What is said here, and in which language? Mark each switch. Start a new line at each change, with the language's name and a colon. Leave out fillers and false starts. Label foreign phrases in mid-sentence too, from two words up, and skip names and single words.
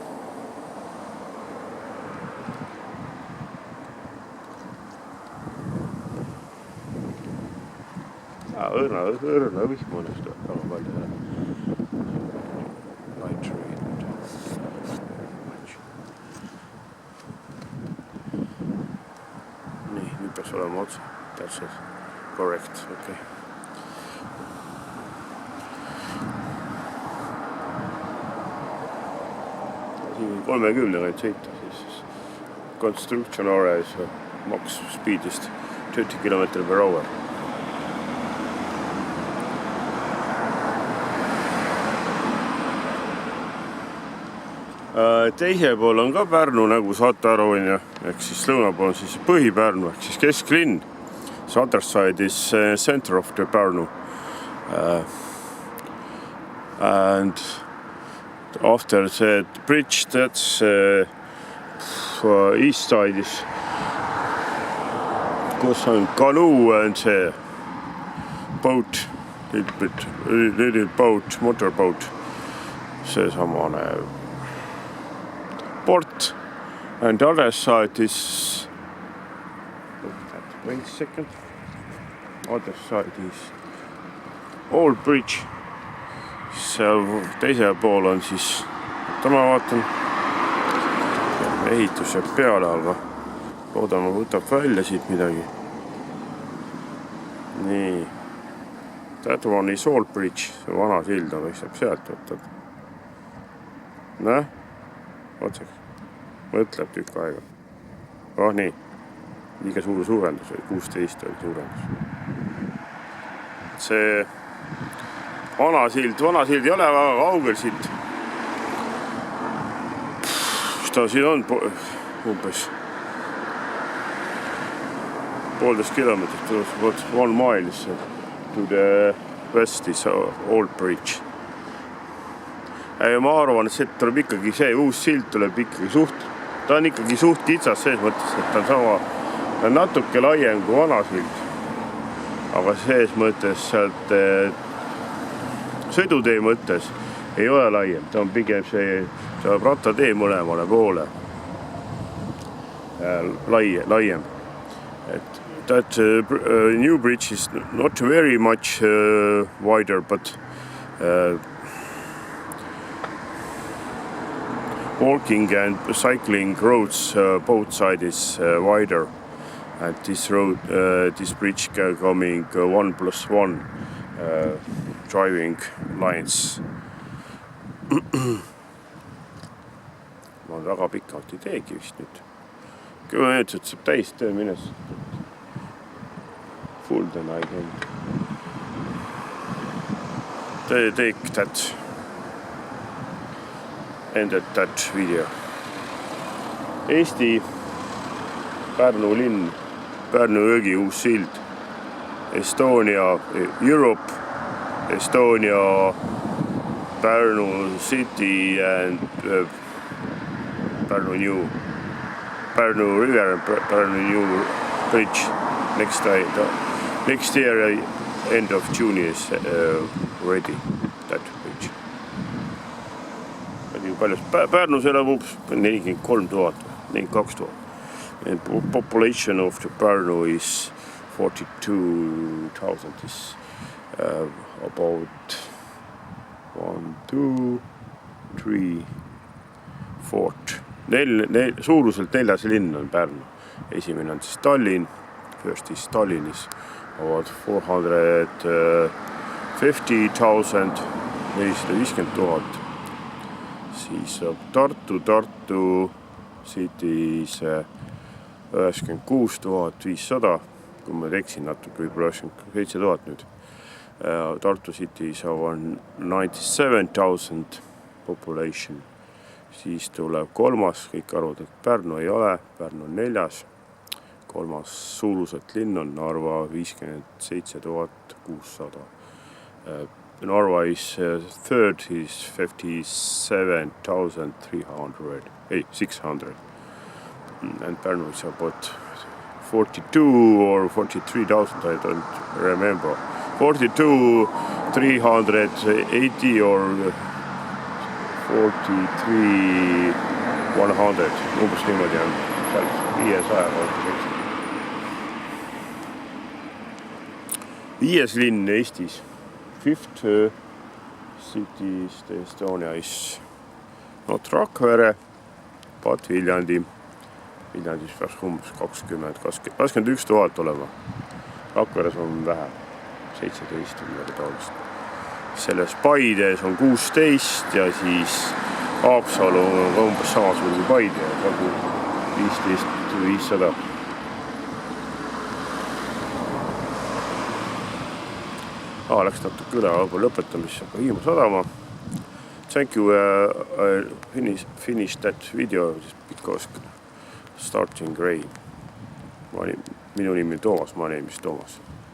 Estonian: Õrna vihm õnnest väga palju.
English: Light rain.
Estonian: Nii, nüüd peaks olema otsa.
English: That's it. Correct,
Estonian: okei. Siin 30 võid sõita, siis
English: construction areas
Estonian: max speedist 30 km/h. Teise pool on ka Pärnu, nagu saate aru, ehk siis lõuna pool on siis Põhi-Pärnu, ehk siis kesklinn.
English: The other side is center of the Pärnu. And after the bridge, that's east side is
Estonian: kus on
English: canoe and see boat, little boat, motorboat.
Estonian: See samane port,
English: and the other side is wait a second. Other side is old bridge.
Estonian: Seal teise pool on siis, ma vaatan, ehitus jääb peale, aga loodame võtab välja siit midagi. Nii.
English: That one is old bridge,
Estonian: see vana sild on, võiks sealt võtad. Näh? Otsaks. Mõtleb tükk aega. Oh nii. Liiga suur suurendus oli, 16 oli suurendus. See vana sild ei ole väga kaugel siit. Mis ta siin on? Umbes 1,5 kilomeetrit.
English: 1 mile to the west is old bridge.
Estonian: Ja ma arvan, et see tuleb ikkagi see uus sild tuleb ikkagi ta on ikkagi suht kitsas sees mõttes, et ta on sama natuke laiem kui vana sild. Aga sees mõttes sealt sõidutee mõttes ei ole laiem. Ta on pigem see rattatee mõlemale poole laiem.
English: That new bridge is not very much wider, but walking and cycling roads both sides is wider, and this bridge coming 1+1 driving lines.
Estonian: Ma väga pikalt ei teegi vist nüüd. 10 minutit saab täis töö minnes.
English: Full the night end. Take that. Ended that video.
Estonian: Eesti, Pärnu linn, Pärnu jõgi uus sild,
English: Estonia, Europe, Estonia, Pärnu city and Pärnu river and Pärnu new bridge next year end of June is ready that bridge.
Estonian: Pärnus elab 43 000, 42 000.
English: And population of the Pärnu is 42,000. about 1, 2, 3, 4.
Estonian: Suuruselt 4. linn on Pärnu. Esimene on siis Tallinn.
English: First is Tallinn is about 450,000, 450,000.
Estonian: Siis Tartu
English: city is
Estonian: 96,500, kui ma eksin natuke, võib-olla 97,000 nüüd.
English: Tartu city is over 97,000 population.
Estonian: Siis tuleb kolmas, kõik arvavad, et Pärnu ei ole, Pärnu on 4. Kolmas suuruselt linn on Narva 57,600.
English: Narva is third, is 57,600. And Pärnu is about 42 or 43,000, I don't remember. 42,380 or 43,100.
Estonian: Umbes niimoodi on seal 500 kohta. 5. linn Eestis.
English: Fifth city is Estonia is not Rakvere, but Viljandi.
Estonian: Viljandis peaks umbes 21,000 olema. Rakveres on vähe, 17 midagi taolist. Selles Paides on 16 ja siis Haapsalu on umbes samasugune kui Paide, nagu 15,500. Läks natuke üle lõpetamisse, aga Hiiumaa sadama.
English: Thank you, finish that video because starting gray.
Estonian: Minu nimi on Toomas,
English: my name is Toomas.